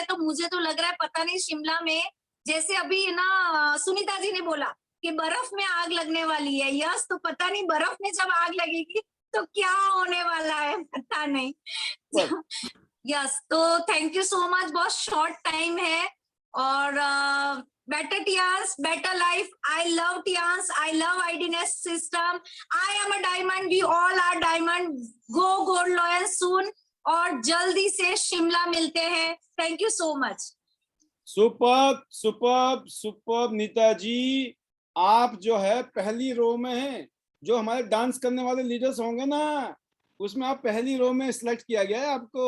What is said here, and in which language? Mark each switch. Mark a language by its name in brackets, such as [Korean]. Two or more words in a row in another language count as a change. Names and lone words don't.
[Hindi] तो मुझे तो लग रहा है पता नहीं शिमला में, जैसे अभी ना सुनीता जी ने बोला कि बर्फ में आग लगने वाली है, यस, तो पता नहीं बर्फ में जब आग लगेगी तो क्या होने वाला है, पता नहीं। यस, तो [English] thank you so much. [Hindi] बहुत [English] short time [Hindi] है और [English] better Tians, better life. I love Tians. I love IDNS system. I am a diamond. We all are diamond. Go gold loyal soon. [Hindi] और जल्दी से शिमला मिलते हैं। [English] thank you so much. [Hindi] सुपर सुपर सुपर नीता जी, आप जो है पहली रो में हैं। जो हमारे डांस करने वाले लीडर्स होंगे ना, उसमें आप पहली रो में सिलेक्ट किया गया है आपको।